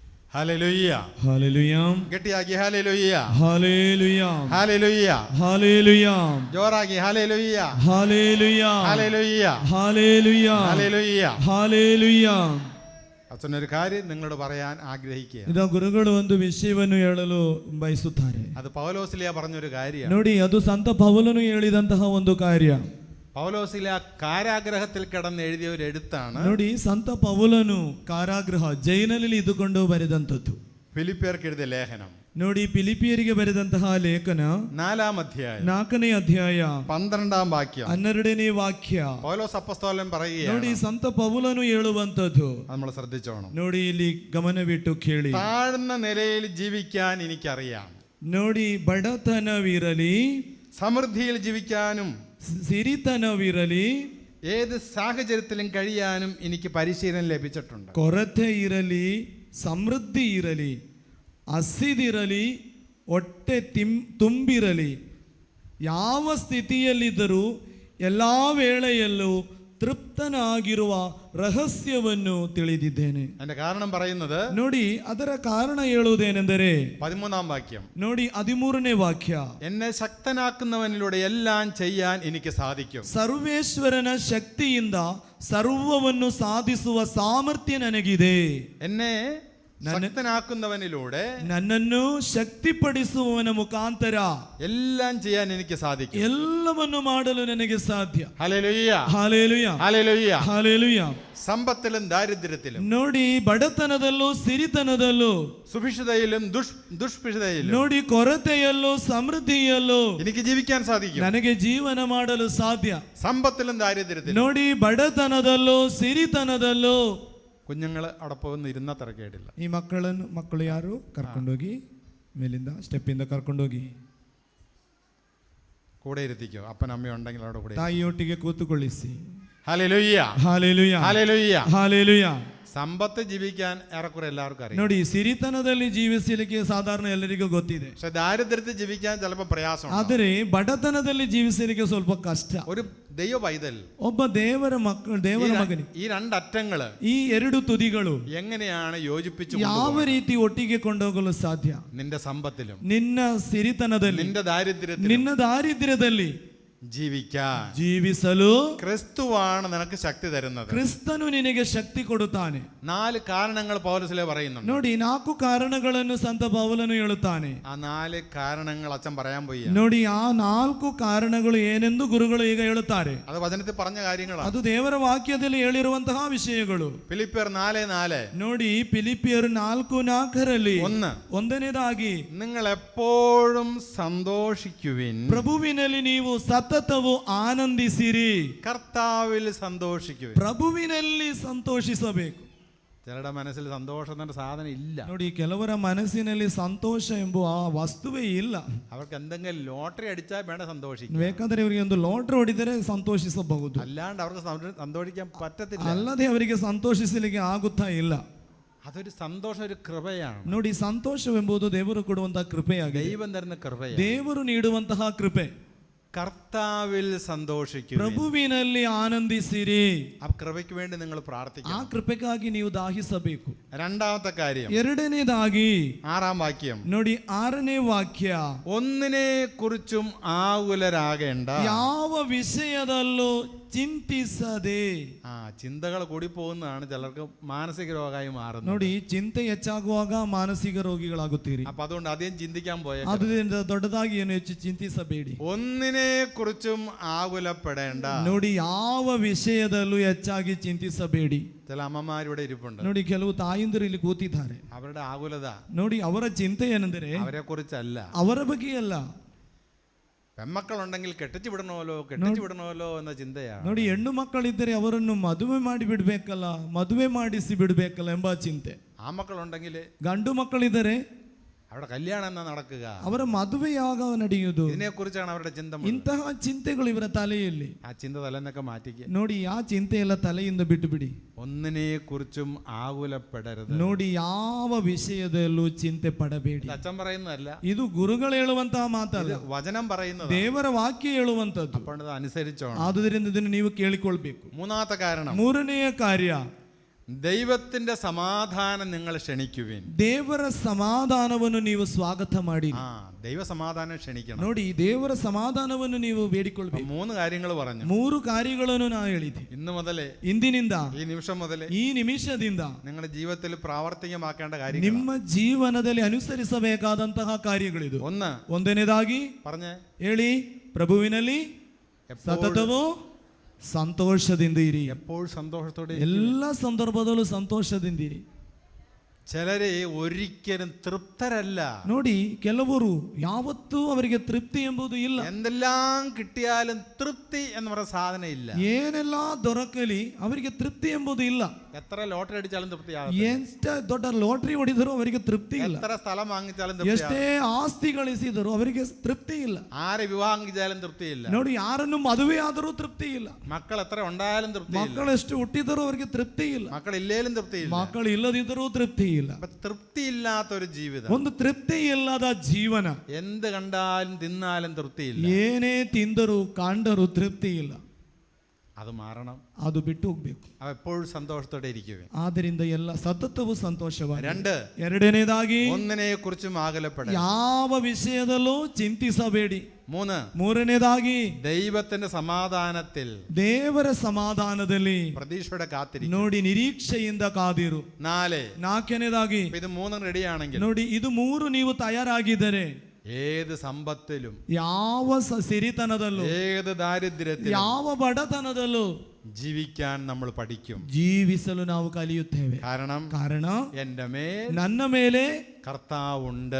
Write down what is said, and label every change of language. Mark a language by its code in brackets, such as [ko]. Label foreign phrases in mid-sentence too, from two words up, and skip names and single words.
[ml] ഹല്ലേലൂയ. ഹല്ലേലൂയ. ഗട്ടിയാക്കി ഹല്ലേലൂയ. ഹല്ലേലൂയ. ഹല്ലേലൂയ. ഹല്ലേലൂയ. ജോറാക്കി ഹല്ലേലൂയ. ഹല്ലേലൂയ. ഹല്ലേലൂയ. ഹല്ലേലൂയ. ഹല്ലേലൂയ. [kn] ಹಲ್ಲೇಲೂಯ. [ml] ಅಚ್ಚನೊരു കാര്യം നിങ്ങളോട് പറയാൻ ആഗ്രഹിക്കുക. [kn] ಇದು ಗುರುಗಳು ಒಂದು ವಿಷಯವನ್ನು ಹೇಳಲು ಬಯಸುತ್ತಾರೆ. [ml] അത് പൗലോസിലിയ പറഞ്ഞൊരു കാര്യമാണ്. [kn] ನೋಡಿ, ಅದು ಸಂತ ಪೌಲನು ಹೇಳಿದಂತಹ ಒಂದು ಕಾರ್ಯ. [ml] പൗലോസിലിയ കാരാഗ്രഹത്തിൽ കിടന്ന് എഴുതിയ ഒരു എഴുത്താണ്. [kn] ನೋಡಿ, ಸಂತ ಪೌಲನು ಕಾರಾಗೃಹ ಜೈಲಿನಲ್ಲಿ ಇದ್ದುಕೊಂಡು ಬರೆದಂತದ್ದು. [ml] ഫിലിപ്പിയർക്ക് എഴുതിയ ലേഖനം. [kn] ನೋಡಿ, ಫಿಲಿಪಿಯರಿಗೆ ಬರೆದಂತಹ ಲೇಖನ [ml] 4-ാം അധ്യായം [kn] 4ನೇ ಅಧ್ಯಾಯ [ml] 12-ാം വാക്യം [kn] 12ನೇ ವಾಕ್ಯ. [ml] പൗലോസ് അപ്പോസ്തലൻ പറയുകയാണ്. [kn] ನೋಡಿ, ಸಂತ ಪೌಲನು ಹೇಳುವಂತದ್ದು [ml] നമ്മൾ ശ്രദ്ധിച്ചോണം. [kn] ನೋಡಿ, ಇಲ್ಲಿ ಗಮನವಿಟ್ಟು ಕೇಳಿ. [ml] താഴ്ന്ന നിലയിൽ ജീവിക്കാൻ എനിക്കറിയാം. [kn] ನೋಡಿ, ಬಡತನವಿರಲಿ, [ml] സമൃദ്ധിയിൽ ജീവിക്കാനും [kn] ಸಿರಿತನವಿರಲಿ, [ml] ഏത് സാഹചര്യത്തിലും കഴിയാനും എനിക്ക് പരിശീലനം ലഭിച്ചിട്ടുണ്ട്. [kn] ಕೊರತೆ ಇರಲಿ, ಸಮೃದ್ಧಿ ಇರಲಿ, ಹಸಿದಿರಲಿ, ಹೊಟ್ಟೆ ತುಂಬಿರಲಿ, ಯಾವ ಸ್ಥಿತಿಯಲ್ಲಿದ್ದರೂ ಎಲ್ಲ ವೇಳೆಯಲ್ಲೂ ತೃಪ್ತನಾಗಿರುವ ರಹಸ್ಯವನ್ನು ತಿಳಿದಿದ್ದೇನೆ. [ml] അതിന്റെ കാരണം പറയുന്നത്, [kn] ನೋಡಿ, ಅದರ ಕಾರಣ ಹೇಳುವುದೇನೆಂದರೆ [ml] 13-ാം വാക്യം. [kn] ನೋಡಿ, 13ನೇ ವಾಕ್ಯ. [ml] എന്നെ ശക്തനാക്കുന്നവനിലൂടെ എല്ലാം ചെയ്യാൻ എനിക്ക് സാധിക്കും. [kn] ಸರ್ವೇಶ್ವರನ ಶಕ್ತಿಯಿಂದ ಸರ್ವವನ್ನು ಸಾಧಿಸುವ ಸಾಮರ್ಥ್ಯ ನನಗಿದೆ. [ml] എന്നെ ശക്തനാക്കുന്നവനിലൂടെ [kn] ನನ್ನನ್ನು ಶಕ್ತಿಪಡಿಸುವವನ ಮುಖಾಂತರ [ml] എല്ലാം ചെയ്യാൻ എനിക്ക് സാധിക്കും. [kn] ಎಲ್ಲವನ್ನು ಮಾಡಲು ನನಗೆ ಸಾಧ್ಯ. [ml] ഹല്ലേലൂയ. [kn] ಹಲ್ಲೇಲೂಯ. [ml] ഹല്ലേലൂയ. [kn] ಹಲ್ಲೇಲೂಯ. [ml] സമ്പത്തിലും ദാരിദ്ര്യത്തിലും, [kn] ನೋಡಿ, ಬಡತನದಲ್ಲೂ ಸಿರಿತನದಲ್ಲೂ, [ml] സുഭിക്ഷതയിലും ദുഷ്ഭിക്ഷതയിലും, [kn] ನೋಡಿ, ಕೊರತೆಯಲ್ಲೂ ಸಮೃದ್ಧಿಯಲ್ಲೂ [ml] എനിക്ക് ജീവിക്കാൻ സാധിക്കും. [kn] ನನಗೆ ಜೀವನ ಮಾಡಲು ಸಾಧ್ಯ. [ml] സമ്പത്തിലും ദാരിദ്ര്യത്തിലും. [kn] ನೋಡಿ, ಬಡತನದಲ್ಲೂ ಸಿರಿತನದಲ್ಲೂ. [ml] കുഞ്ഞുങ്ങൾ അവിടെ പോകുന്ന ഇരുന്ന തിരക്കേടില്ല. [kn] ಈ ಮಕ್ಕಳು ಯಾರು ಕರ್ಕೊಂಡೋಗಿ ಮೇಲಿಂದ ಸ್ಟೆಪ್ಪಿಂದ ಕರ್ಕೊಂಡೋಗಿ [ml] കൂടെ ഇരുത്തിക്കോ. അപ്പൻ അമ്മ ഉണ്ടെങ്കിൽ അവിടെ കൂടെ. [kn] ತಾಯಿಯೊಟ್ಟಿಗೆ ಕೂತುಕೊಳ್ಳಿಸಿ. [ml] ഹല്ലേലൂയ. [kn] ಹಲ್ಲೇಲೂಯ. [ml] ഹല്ലേലൂയ. [kn] ಹಲ್ಲೇಲೂಯ. [ml] സമ്പത്ത് ജീവിക്കാൻ ഏറെക്കുറെ എല്ലാവർക്കും അറിയാം. [kn] ನೋಡಿ, ಸಿರಿತನದಲ್ಲಿ ಜೀವಿಸಲಿಕ್ಕೆ ಸಾಧಾರಣ ಎಲ್ಲರಿಗೂ ಗೊತ್ತಿದೆ. [ml] പക്ഷെ ദാരിദ്ര്യത്തിൽ ജീവിക്കാൻ ചിലപ്പോൾ പ്രയാസമാണ്. [kn] ಆದರೆ ಬಡತನದಲ್ಲಿ ಜೀವಿಸಲಿಕ್ಕೆ ಸ್ವಲ್ಪ ಕಷ್ಟ. [ml] ഒരു ദൈവ പൈതൽ, [kn] ಒಬ್ಬ ದೇವರ ಮಗನಿಗೆ [ml] ഈ രണ്ടറ്റങ്ങള് [kn] ಈ ಎರಡು ತುದಿಗಳು [ml] എങ്ങനെയാണ് യോജിപ്പിച്ചു [kn] ಯಾವ ರೀತಿ ಒಟ್ಟಿಗೆ ಕೊಂಡೋಗಲು ಸಾಧ್ಯ? [ml] നിന്റെ സമ്പത്തിലും [kn] ನಿನ್ನ ಸಿರಿತನದಲ್ಲಿ, [ml] നിന്റെ [kn] ದಾರಿದ್ರ್ಯದಲ್ಲಿ ಜೀವಿಸಲು [ml] ക്രിസ്തുവാണ് നിനക്ക് ശക്തി തരുന്നത്. [kn] ಕ್ರಿಸ್ತನು ನಿನಗೆ ಶಕ್ತಿ ಕೊಡುತ್ತಾನೆ. [ml] 4 കാരണങ്ങൾ പൗലോസിലെ പറയുന്നുണ്ട്. [kn] ನೋಡಿ, 4 ಕಾರಣಗಳನ್ನು ಸಂತ ಪೌಲನು ಹೇಳುತ್ತಾನೆ. [ml] ആ 4 കാരണങ്ങൾ അച്ഛൻ പറയാൻ പോയി. [kn] ನೋಡಿ, ಆ 4 ಕಾರಣಗಳು ಏನೆಂದು ಗುರುಗಳು ಈಗ ಹೇಳುತ್ತಾರೆ. [ml] അത് വചനത്തിൽ പറഞ്ഞ കാര്യങ്ങളാണ്. [kn] ಅದು ದೇವರ ವಾಕ್ಯದಲ್ಲಿ ಹೇಳಿರುವಂತಹ ವಿಷಯಗಳು. [ml] ഫിലിപ്പിയർ 4:4. [kn] ನೋಡಿ, ಫಿಲಿಪಿಯರ್ 4:4ರಲ್ಲಿ ಒಂದನೇದಾಗಿ, [ml] നിങ്ങൾ എപ്പോഴും സന്തോഷിക്കുവിൻ, [kn] ಪ್ರಭುವಿನಲ್ಲಿ ನೀವು ಸತತವು ಆನಂದಿಸಿರಿ. [ml] കർത്താവിൽ സന്തോഷിക്കുവിൻ. [kn] ಪ್ರಭುವಿನಲ್ಲಿ ಸಂತೋಷಿಸಬೇಕು. [ml] ചിലരുടെ മനസ്സിൽ സന്തോഷത്തിന്റെ സാധനം ഇല്ല. [kn] ನೋಡಿ, ಕೆಲವರ ಮನಸ್ಸಿನಲ್ಲಿ ಸಂತೋಷ ಎಂಬ ಆ ವಸ್ತುವೇ ಇಲ್ಲ. [ml] അവർക്ക് എന്തെങ്കിലും ലോട്ടറി അടിച്ചാൽ വേണ്ട സന്തോഷിക്കും. [kn] ಬೇಕಾದರೆ ಇವರಿಗೆ ಒಂದು ಲಾಟರಿ ಹೊಡೆದರೆ ಸಂತೋಷಿಸಬಹುದು. [ml] അല്ലാണ്ട് അവർക്ക് സന്തോഷിക്കാൻ പറ്റത്തില്ല. [kn] ಅಲ್ಲದೆ ಅವರಿಗೆ ಸಂತೋಷಿಸಲಿಕ್ಕೆ ಆಗುತ್ತಾ ಇಲ್ಲ. [ml] അതൊരു സന്തോഷം, ഒരു കൃപയാണ്. [kn] ನೋಡಿ, ಸಂತೋಷವೆಂಬುದು ದೇವರು ಕೊಡುವಂತಹ ಕೃಪೆಯಾಗಿದೆ. [ml] ദൈവം തരുന്ന കൃപയാണ്. [kn] ದೇವರು ನೀಡುವಂತಹ ಕೃಪೆ. [ml] കർത്താവിൽ സന്തോഷിക്കുക, [kn] ಪ್ರಭುವಿನಲ್ಲಿ ಆನಂದಿಸಿರಿ. [ml] ആ കൃപയ്ക്ക് വേണ്ടി നിങ്ങൾ പ്രാർത്ഥിക്കണം. [kn] ಆ ಕೃಪೆಗಾಗಿ ನೀವು ದಾಹಿಸಬೇಕು. [ml] രണ്ടാമത്തെ കാര്യം, [kn] ಎರಡನೇದಾಗಿ [ml] 6-ാം വാക്യം. [kn] ನೋಡಿ, 6ನೇ ವಾಕ್ಯ. [ml] ഒന്നിനെ കുറിച്ചും ആകുലരാകേണ്ട, [kn] ಯಾವ ವಿಷಯದಲ್ಲೂ ಚಿಂತಿಸದೆ. [ml] ചിന്തകൾ കൂടി പോകുന്നതാണ് ചിലർക്ക് മാനസിക രോഗമായി മാറുന്നത്. [kn] ನೋಡಿ, ಚಿಂತೆ ಹೆಚ್ಚಾಗುವಾಗ ಮಾನಸಿಕ ರೋಗಿಗಳಾಗುತ್ತೀರಿ. [ml] അപ്പൊ അതുകൊണ്ട് അധികം ചിന്തിക്കാൻ പോയ, [kn] ಅದರಿಂದ ದೊಡ್ಡದಾಗಿ ಏನು ಹೆಚ್ಚು ಚಿಂತಿಸಬೇಡಿ. [ml] ഒന്നിനെ കുറിച്ചും ആകുലപ്പെടേണ്ട. [kn] ನೋಡಿ, ಯಾವ ವಿಷಯದಲ್ಲೂ ಹೆಚ್ಚಾಗಿ ಚಿಂತಿಸಬೇಡಿ. [ml] ചില അമ്മമാരിവിടെ ഇരിപ്പുണ്ട്. [kn] ನೋಡಿ, ಕೆಲವು ತಾಯಿಂದರು ಇಲ್ಲಿ ಕೂತಿದ್ದಾರೆ. [ml] അവരുടെ ആകുലത, [kn] ನೋಡಿ, ಅವರ ಚಿಂತೆ ಏನೆಂದರೆ [ml] അവരെ കുറിച്ചല്ല, [kn] ಅವರ ಬಗ್ಗೆಯಲ್ಲ. [ml] പെമ്മക്കളുണ്ടെങ്കിൽ കെട്ടിച്ചു വിടണമല്ലോ എന്ന ചിന്തയാണ്. [kn] ನೋಡಿ, ಹೆಣ್ಣು ಮಕ್ಕಳಿದ್ದರೆ ಅವರನ್ನು ಮದುವೆ ಮಾಡಿ ಬಿಡ್ಬೇಕಲ್ಲ, ಮದುವೆ ಮಾಡಿಸಿ ಬಿಡ್ಬೇಕಲ್ಲ ಎಂಬ ಚಿಂತೆ. [ml] ആ മക്കളുണ്ടെങ്കിൽ, [kn] ಗಂಡು ಮಕ್ಕಳಿದ್ದರೆ [ml] അവിടെ കല്യാണം എന്നാ നടക്കുക, [kn] ಅವರ ಮದುವೆ ಯಾವಾಗ ನಡೆಯುವುದು, [ml] ഇതിനെ കുറിച്ചാണ് അവരുടെ ചിന്ത. [kn] ಇಂತಹ ಚಿಂತೆಗಳು ಇವರ ತಲೆಯಲ್ಲಿ. [ml] ആ ചിന്ത തലേന്നൊക്കെ മാറ്റിക്കുക. [kn] ನೋಡಿ, ಆ ಚಿಂತೆ ಎಲ್ಲ ತಲೆಯಿಂದ ಬಿಟ್ಟು ಬಿಡಿ. [ml] ഒന്നിനെ കുറിച്ചും ആകുലപ്പെടരുത്. [kn] ನೋಡಿ, ಯಾವ ವಿಷಯದಲ್ಲೂ ಚಿಂತೆ ಪಡಬೇಡಿ. [ml] അച്ഛൻ പറയുന്നതല്ല, [kn] ಇದು ಗುರುಗಳು ಹೇಳುವಂತಹ ಮಾತಲ್ಲ, [ml] വചനം പറയുന്നത്, [kn] ದೇವರ ವಾಕ್ಯ ಹೇಳುವಂತದ್ದು. [ml] അപ്പോൾ അത് അനുസരിച്ചോണം. [kn] ಆದುದರಿಂದ ಇದನ್ನು ನೀವು ಕೇಳಿಕೊಳ್ಬೇಕು. [ml] മൂന്നാമത്തെ കാരണം, [kn] 3ನೇ ಕಾರ್ಯ, [ml] ദൈവത്തിന്റെ സമാധാനം നിങ്ങൾ ക്ഷണിക്കുവിൻ. [kn] ದೇವರ ಸಮಾಧಾನವನ್ನು ನೀವು ಸ್ವಾಗತ ಮಾಡಿ. [ml] ദൈവ സമാധാനം ക്ഷണിക്കണം. [kn] ನೋಡಿ, ದೇವರ ಸಮಾಧಾನವನ್ನು ನೀವು ಬೇಡಿಕೊಳ್ಳಬೇಕು. [ml] 3 കാര്യങ്ങൾ പറഞ്ഞു. [kn] 3 ಕಾರ್ಯಗಳನ್ನು ನಾನು ಹೇಳಿದೆ. [ml] ഇന്ന് മുതലേ, [kn] ಇಂದಿನಿಂದ, [ml] ഈ നിമിഷം മുതലേ, [kn] ಈ ನಿಮಿಷದಿಂದ [ml] നിങ്ങളുടെ ജീവിതത്തിൽ പ്രാവർത്തികമാക്കേണ്ട കാര്യങ്ങൾ, [kn] ನಿಮ್ಮ ಜೀವನದಲ್ಲಿ ಅನುಸರಿಸಬೇಕಾದಂತಹ ಕಾರ್ಯಗಳಿದು. ಒಂದನೇದಾಗಿ പറഞ്ഞേ, ಹೇಳಿ, ಪ್ರಭುವಿನಲ್ಲಿ ಸತತವೂ ಸಂತೋಷದಿಂದ ಇರಿ. [ml] എപ്പോൾ സന്തോഷത്തോടെ, [kn] ಎಲ್ಲ ಸಂದರ್ಭದಲ್ಲೂ ಸಂತೋಷದಿಂದಿರಿ. [ml] ചിലരെ ഒരിക്കലും തൃപ്തരല്ല. [kn] ನೋಡಿ, ಕೆಲವರು ಯಾವತ್ತೂ ಅವರಿಗೆ ತೃಪ್ತಿ ಎಂಬುದು ಇಲ್ಲ. [ml] എന്തെല്ലാം കിട്ടിയാലും തൃപ്തി എന്ന് പറയുന്ന സാധനം ഇല്ല. [kn] ಏನೆಲ್ಲ ದೊರಕಲಿ ಅವರಿಗೆ ತೃಪ್ತಿ ಎಂಬುದು ಇಲ್ಲ. [ml] എത്ര ലോട്ടറി അടിച്ചാലും തൃപ്തി [kn] ಎಷ್ಟೇ ದೊಡ್ಡ ಲಾಟರಿ ಹೊಡಿದರೂ ಅವರಿಗೆ ತೃಪ್ತಿ ಇಲ್ಲ. [ml] എത്ര സ്ഥലം വാങ്ങിച്ചാലും [kn] ಎಷ್ಟೇ ಆಸ್ತಿ ಗಳಿಸಿದರೂ ಅವರಿಗೆ ತೃಪ್ತಿ ಇಲ್ಲ. [ml] ആരെ വിവാഹം ചെയ്താലും തൃപ്തിയില്ല. [kn] ನೋಡಿ, ಯಾರನ್ನು ಮದುವೆ ಆದರೂ ತೃಪ್ತಿ ಇಲ್ಲ. [ml] മക്കൾ എത്ര ഉണ്ടായാലും തൃപ്തിയില്ല. [kn] ಮಕ್ಕಳೆಷ್ಟು ಹುಟ್ಟಿದರೂ ಅವರಿಗೆ ತೃಪ್ತಿ ಇಲ್ಲ. [ml] മക്കളില്ലേലും തൃപ്തിയില്ല. [kn] ಮಕ್ಕಳು ಇಲ್ಲದಿದ್ದರೂ ತೃಪ್ತಿ ಇಲ್ಲ. [ml] തൃപ്തിയില്ലാത്ത ഒരു ജീവിതം, [kn] ಒಂದು ತೃಪ್ತಿ ಇಲ್ಲದ ಜೀವನ. [ml] എന്ത് കണ്ടാലും തിന്നാലും തൃപ്തിയില്ല. [kn] ಏನೇ ತಿಂದರೂ ಕಂಡರೂ ತೃಪ್ತಿ ಇಲ್ಲ. [ml] അത് മാറണം. [kn] ಅದು ಬಿಟ್ಟು ಹೋಗ್ಬೇಕು. [ml] എപ്പോഴും സന്തോഷത്തോടെ ഇരിക്കുവേ. [kn] ಆದ್ದರಿಂದ ಎಲ್ಲ ಸತತವೂ ಸಂತೋಷವಾಗಿ. [ml] 2, [kn] ಎರಡನೇದಾಗಿ [ml] ഒന്നിനെ കുറിച്ചും ആകുലപ്പെടരുത്. [kn] ಯಾವ ವಿಷಯದಲ್ಲೂ ಚಿಂತಿಸಬೇಡಿ. [ml] 3, [kn] ಮೂರನೇದಾಗಿ [ml] ദൈവത്തിന്റെ സമാധാനത്തിൽ, [kn] ದೇವರ ಸಮಾಧಾನದಲ್ಲಿ [ml] പ്രതീക്ഷയുടെ കാത്തിരിക്കും. [kn] ನೋಡಿ, ನಿರೀಕ್ಷೆಯಿಂದ ಕಾದಿರು. [ml] 4, [kn] ನಾಲ್ಕನೇದಾಗಿ, [ml] ഇത് 3 റെഡിയാണെങ്കിൽ, [kn] ನೋಡಿ, ಇದು 3 ನೀವು ತಯಾರಾಗಿದ್ದರೆ [ml] ഏത് സമ്പത്തിലും, [kn] ಯಾವ ಸಿರಿತನದಲ್ಲೂ, [ml] ഏത് ദാരിദ്ര്യത്തിലും, [kn] ಯಾವ ಬಡತನದಲ್ಲೂ [ml] ജീവിക്കാൻ നമ്മൾ പഠിക്കും. [kn] ಜೀವಿಸಲು ನಾವು ಕಲಿಯುತ್ತೇವೆ. ಕಾರಣ [ml] എന്റെ മേൽ, [kn] ನನ್ನ ಮೇಲೆ [ml] കർത്താവുണ്ട്.